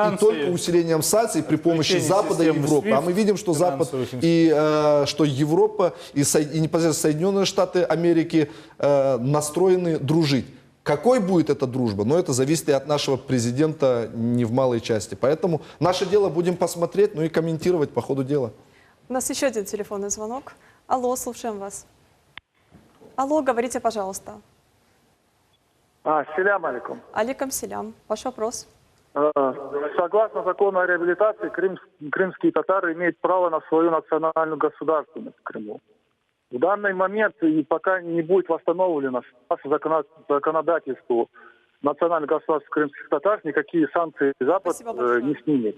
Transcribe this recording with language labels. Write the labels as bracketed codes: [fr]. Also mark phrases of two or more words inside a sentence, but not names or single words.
[ru] И только усилением санкций при помощи Запада и Европы. А мы видим, что Запад и что Европа и непосредственно Соединенные Штаты Америки настроены дружить. Какой будет эта дружба? Но это зависит и от нашего президента не в малой части. Поэтому наше дело будем посмотреть, ну и комментировать по ходу дела. У нас еще один телефонный звонок. Алло, слушаем вас. Алло, говорите, пожалуйста. [ar] السلام عليكم. عليكم السلام. [ru] Ваш вопрос. Согласно закону о реабилитации, крымские татары имеют право на свою национальную государственность в Крыму. В данный момент, и пока не будет восстановлено законодательству национального государства крымских татар, никакие санкции Запад не снимет.